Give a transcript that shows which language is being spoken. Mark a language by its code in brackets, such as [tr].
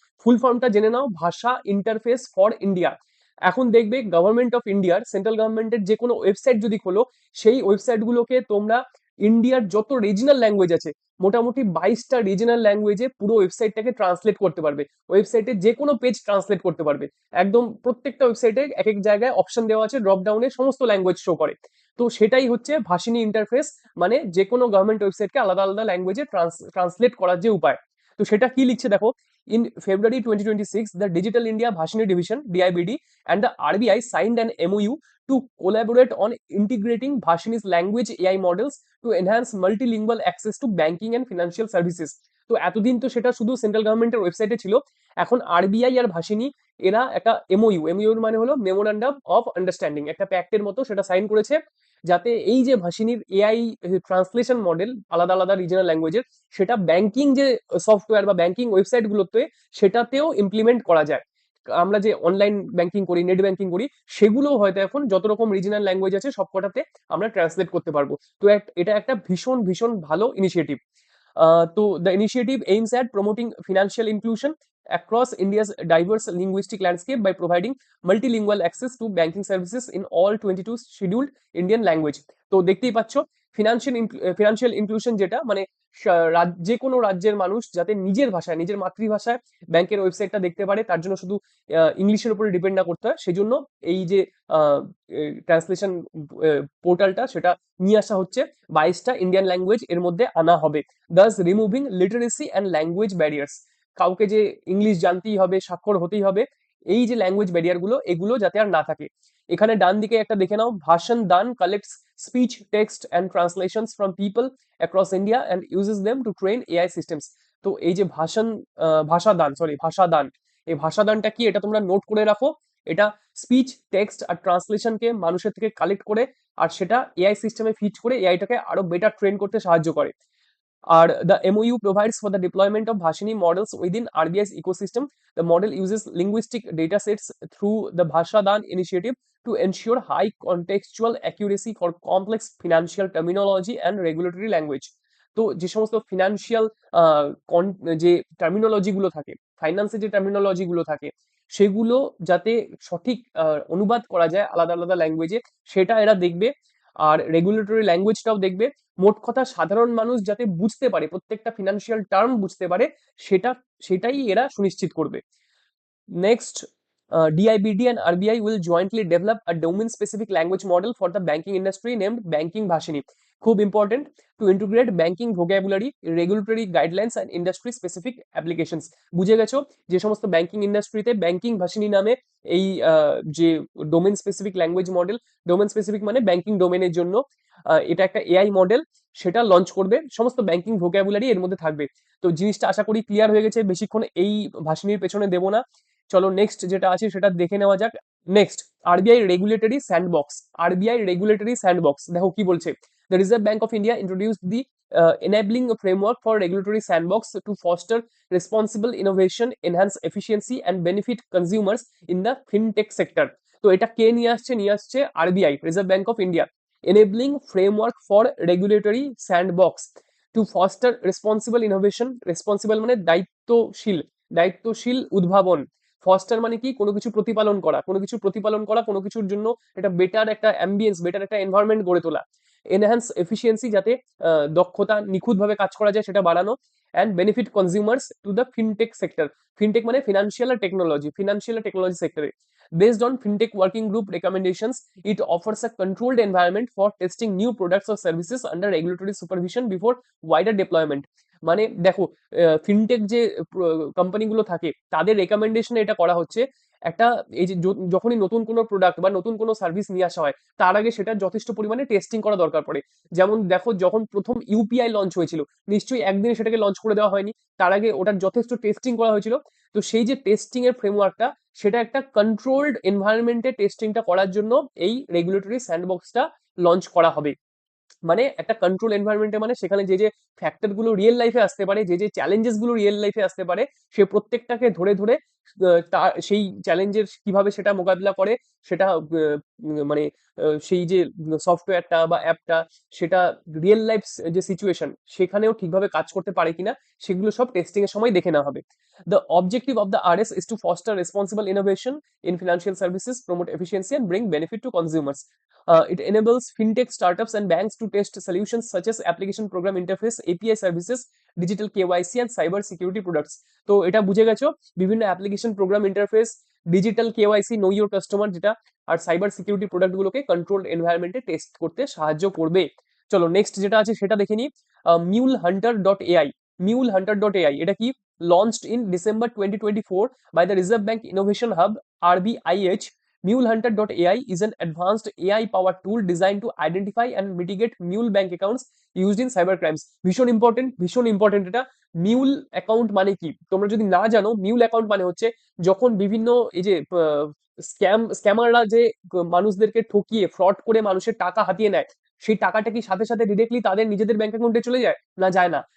[bn] ফুল ফর্মটা জেনে নাও, ভাষা ইন্টারফেস ফর ইন্ডিয়া। এখন দেখবে গভর্নমেন্ট অফ ইন্ডিয়ার, সেন্ট্রাল গভর্নমেন্টের যে কোনো ওয়েবসাইট যদি খোলো, সেই ওয়েবসাইট গুলোকে তোমরা ইন্ডিয়ার যত রিজনাল ল্যাঙ্গুয়েজ আছে, মোটামুটি 22টা রিজনাল ল্যাঙ্গুয়েজে পুরো ওয়েবসাইটটাকে ট্রান্সলেট করতে পারবে। ওয়েবসাইটে যে কোনো পেজ ট্রান্সলেট করতে পারবে। একদম প্রত্যেকটা ওয়েবসাইটে এক এক জায়গায় অপশন দেওয়া আছে, ড্রপ ডাউনে সমস্ত ল্যাঙ্গুয়েজ শো করে। তো সেটাই হচ্ছে ভাষিনী ইন্টারফেস, মানে যে কোনো গভর্নমেন্ট ওয়েবসাইটকে আলাদা আলাদা ল্যাঙ্গুয়েজে ট্রান্সলেট করার যে উপায়। তো সেটা কি লিখছে দেখো, [en] In February 2026 the digital India Bhashini division DIBD and the RBI signed an MOU to collaborate on integrating Bhashini's language AI models to enhance multilingual access to banking and financial services. [bn] তো এতদিন তো সেটা শুধু সেন্ট্রাল গভর্নমেন্টের ওয়েবসাইটে ছিল, এখন আরবিআই আর ভাষিনী এরা একটা এমওইউ মানে হলো মেমোরান্ডাম অফ আন্ডারস্ট্যান্ডিং, একটা প্যাক্টের মতো সেটা সাইন করেছে, যাতে এই যে ভাষিনীর এআই ট্রান্সলেশন মডেল আলাদা আলাদা রিজনাল ল্যাঙ্গুয়েজের, সেটা ব্যাংকিং যে সফটওয়্যার বা ব্যাংকিং ওয়েবসাইট গুলোতে সেটাতেও ইমপ্লিমেন্ট করা যায়। আমরা যে অনলাইন ব্যাংকিং করি, নেট ব্যাংকিং করি, সেগুলো হয়তো এখন যত রকম রিজনাল ল্যাঙ্গুয়েজ আছে সবকটাতে আমরা ট্রান্সলেট করতে পারবো। তো এটা একটা ভীষণ ভীষণ ভালো initiative. [en] So the initiative aims at promoting financial inclusion across India's diverse linguistic landscape by providing multilingual access to banking services in all 22 scheduled Indian language. [bn] তো দেখতেই পাচ্ছ, ফিনান্সিয়াল ইনক্লুশন যেটা মানে যে কোনো রাজ্যের মানুষ যাতে নিজের ভাষায়, নিজের মাতৃভাষায় ব্যাংকের ওয়েবসাইটটা দেখতে পারে, তার জন্য শুধু ইংলিশের উপরে ডিপেন্ড না করতে হয়, সেজন্য এই যে ট্রান্সলেশন পোর্টালটা সেটা নিয়ে আসা হচ্ছে। 22টা ইন্ডিয়ান ল্যাঙ্গুয়েজ এর মধ্যে আনা হবে, [en] Thus removing literacy and language barriers. [bn] কাউকে যে ইংলিশ জানতেই হবে, স্বাক্ষর হতেই হবে, এই যে ল্যাঙ্গুয়েজ ব্যারিয়ার গুলো, এগুলো যাতে আর না থাকে। এখানে ডান দিকে একটা দেখে নাও, [en] Bhashadaan collects speech, text and translations from people across India and uses them to train AI systems. [bn] তো এই যে ভাষাদান, এই ভাষাদানটা কি এটা তোমরা নোট করে রাখো। এটা স্পিচ, টেক্সট আর ট্রান্সলেশনকে মানুষের থেকে কালেক্ট করে আর সেটা এআই সিস্টেমে ফিট করে এআইটাকে আরো বেটার ট্রেন করতে সাহায্য করে। [en] আর the MOU provides for the deployment of Bhashini models within RBI's ecosystem. The model uses linguistic datasets through the Bhashadan initiative to ensure high contextual accuracy for complex financial terminology and regulatory language. [bn] তো যে সমস্ত financial যে terminology গুলো থাকে, ফাইন্যান্সের যে terminology গুলো থাকে, সেগুলো যাতে সঠিক অনুবাদ করা যায় আলাদা আলাদা ল্যাঙ্গুয়েজে, সেটা এরা দেখবে। আর রেগুলেটরি ল্যাঙ্গুয়েজটাও দেখবে। মোট কথা সাধারণ মানুষ যাতে বুঝতে পারে, প্রত্যেকটা ফিনান্সিয়াল টার্ম বুঝতে পারে, সেটা সেটাই এরা সুনিশ্চিত করবে। [en] Next, DIBD and RBI will jointly develop a domain-specific language model for the banking industry named Banking Bhashini. খুব important, to integrate banking vocabulary, regulatory guidelines and industry specific applications. [bn] বুঝে গেছো, যে সমস্ত ব্যাংকিং ইন্ডাস্ট্রিতে ব্যাংকিং ভাষিনী নামে এই যে domain specific language model, domain specific মানে ব্যাংকিং ডোমেনের জন্য এটা একটা এআই মডেল, সেটা লঞ্চ করবে। সমস্ত ব্যাংকিং ভোকাবুলারি এর মধ্যে থাকবে। তো জিনিসটা আশা করি ক্লিয়ার হয়ে গেছে, বেশিক্ষণ এই ভাষিনীর পেছনে দেবো না। চলো নেক্সট যেটা আছে সেটা দেখে নেওয়া যাক। Next, RBI regulatory sandbox. [en] RBI regulatory sandbox [bn] দেখো কি বলছে, [en] The reserve bank of India introduced the enabling a framework for regulatory sandbox to foster responsible innovation, enhance efficiency and benefit consumers in the fintech sector. [bn] তো এটা কে নিয়ে আসছে RBI, reserve bank of India. [en] enabling framework for regulatory sandbox to foster responsible innovation, responsible [bn] মানে দায়িত্বশীল উদ্ভাবন। Foster মানে কি, কোনো কিছু প্রতিপালন করা, কোনো কিছুর জন্য এটা বেটার একটা অ্যাম্বিয়েন্স, বেটার একটা এনভায়রনমেন্ট গড়ে তোলা। এনহ্যান্স এফিসিয়েন্সি, যাতে দক্ষতা নিখুঁতভাবে কাজ করা যায় সেটা বাড়ানো। [en] And benefit consumers to the fintech sector. [bn] Fintech মানে ফিনান্সিয়াল টেকনোলজি সেক্টরে। [en] Based on FinTech Working Group recommendations, it offers a controlled environment for testing new products or services under regulatory supervision before wider deployment. [bn] মানে দেখো, fintech যে কোম্পানিগুলো থাকে তাদের রেকমেন্ডেশনে এটা করা হচ্ছে, একটা এই যে যখনই নতুন কোনো প্রোডাক্ট বা নতুন কোনো সার্ভিস নিয়ে আসা হয়, তার আগে সেটা যথেষ্ট পরিমাণে টেস্টিং করা দরকার পড়ে। যেমন দেখো, যখন প্রথম ইউপিআই লঞ্চ হয়েছিল, নিশ্চয়ই একদিনে সেটাকে লঞ্চ করে দেওয়া হয়নি, তার আগে ওটার যথেষ্ট টেস্টিং করা হয়েছিল। তো সেই যে টেস্টিং এর ফ্রেমওয়ার্কটা, সেটা একটা কন্ট্রোলড এনভায়রনমেন্টে টেস্টিংটা করার জন্য এই রেগুলেটরি স্যান্ডবক্সটা লঞ্চ করা হবে। মানে একটা কন্ট্রোল এনভায়রনমেন্টে, মানে সেখানে যে যে ফ্যাক্টর গুলো রিয়েল লাইফে আসতে পারে, যে যে চ্যালেঞ্জেস গুলো রিয়েল লাইফে আসতে পারে, সে প্রত্যেকটাকে ধরে ধরে তার সেই চ্যালেঞ্জের কিভাবে সেটা মোকাবিলা করে, সেটা মানে সেই যে সফটওয়্যারটা বা অ্যাপটা, সেটা রিয়েল লাইফ যে সিচুয়েশন সেখানেও ঠিকভাবে কাজ করতে পারে কিনা, সেগুলো সব টেস্টিং এর সময় দেখে নেওয়া হবে। [en] The objective of the RS is to foster responsible innovation in financial services, promote efficiency, and bring benefit to consumers. It enables fintech startups and banks to test solutions such as application program interface, API services, digital KYC, and cyber security products. [bn] তো এটা বুঝে গেছো, বিভিন্ন application program interface, digital KYC, no your customer যেটা, আর cyber security প্রোডাক্টগুলোকে controlled এনভায়রনমেন্টে test করতে সাহায্য করবে। চলো নেক্সট যেটা আছে সেটা দেখে নিই। Mule Hunter dot AI. Mule Hunter dot AI এটা কি? [en] Launched in December 2024 by the Reserve Bank Innovation Hub RBIH, MuleHunter.ai is an advanced AI-powered tool designed to identify and mitigate mule bank accounts used in cyber crimes. [bn] ভীষণ important, ভীষণ important এটা। Mule account মানে কি তোমরা যদি না জানো, mule account মানে হচ্ছে যখন বিভিন্ন এই যে স্ক্যামাররা যে মানুষদেরকে ঠকিয়ে ফ্রড করে মানুষের টাকা হাতিয়ে নেয়, সেই টাকাটা কি সাথে সাথে ডিরেক্টলি তাদের নিজেদের ব্যাংক অ্যাকাউন্টে চলে যায়? না, যায় না।